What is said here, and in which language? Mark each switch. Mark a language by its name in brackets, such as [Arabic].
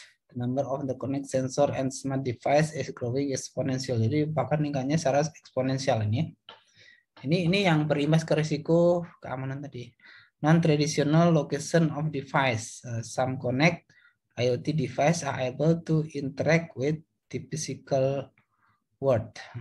[English] The number of the connect sensor and smart device is growing exponential. [Indonesian] Jadi bahkan tingkatnya secara eksponensial ini. Ini yang berimbas ke risiko keamanan tadi. [English] Non-traditional location of device. Some connect IoT device are able to interact with the physical world.